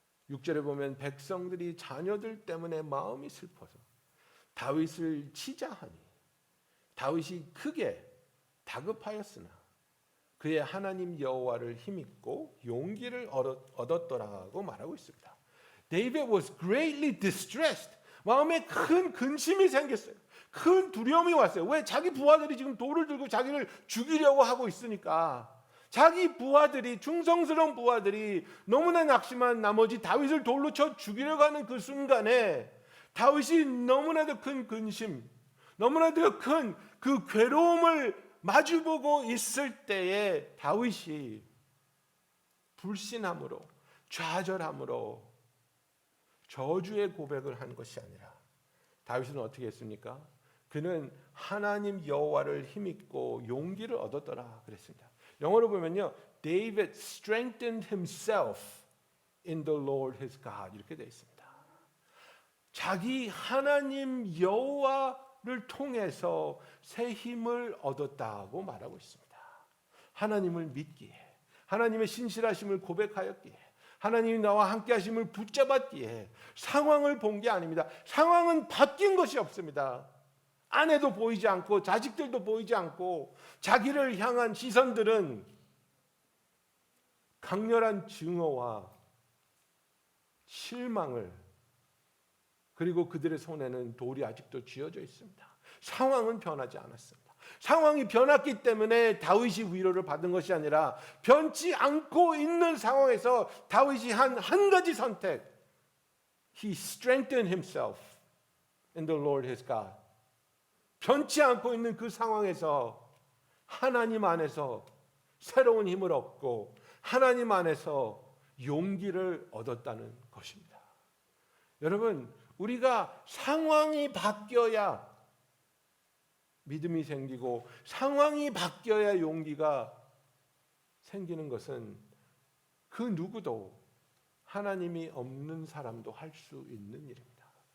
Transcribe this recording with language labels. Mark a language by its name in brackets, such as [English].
[Korean] 6절에 보면 백성들이 자녀들 때문에 마음이 슬퍼서 다윗을 치자 하니 다윗이 크게 다급하였으나 그의 하나님 여호와를 힘입고 용기를 얻었더라고 말하고 있습니다. [English] David was greatly distressed. [Korean] 마음에 큰 근심이 생겼어요. 큰 두려움이 왔어요. 왜? 자기 부하들이 지금 돌을 들고 자기를 죽이려고 하고 있으니까. 자기 부하들이, 충성스러운 부하들이 너무나 낙심한 나머지 다윗을 돌로 쳐 죽이려고 하는 그 순간에 다윗이 너무나도 큰 근심, 너무나도 큰 그 괴로움을 마주보고 있을 때에 다윗이 불신함으로, 좌절함으로 저주의 고백을 한 것이 아니라 다윗은 어떻게 했습니까? 그는 하나님 여호와를 힘입고 용기를 얻었더라 그랬습니다. 영어로 보면요, [English] David strengthened himself in the Lord his God [Korean] 이렇게 되어 있습니다. 자기 하나님 여호와를 통해서 새 힘을 얻었다고 말하고 있습니다. 하나님을 믿기에, 하나님의 신실하심을 고백하였기에, 하나님이 나와 함께 하심을 붙잡았기에 상황을 본 게 아닙니다. 상황은 바뀐 것이 없습니다. 아내도 보이지 않고 자식들도 보이지 않고 자기를 향한 시선들은 강렬한 증오와 실망을 그리고 그들의 손에는 돌이 아직도 쥐어져 있습니다. 상황은 변하지 않았습니다. 상황이 변했기 때문에 다윗이 위로를 받은 것이 아니라 변치 않고 있는 상황에서 다윗이 한 가지 선택. [English] He strengthened himself in the Lord his God. [Korean] 변치 않고 있는 그 상황에서 하나님 안에서 새로운 힘을 얻고 하나님 안에서 용기를 얻었다는 것입니다. 여러분, 우리가 상황이 바뀌어야 믿음이 생기고 상황이 바뀌어야 용기가 생기는 것은 그 누구도 하나님이 없는 사람도 할 수 있는 일입니다.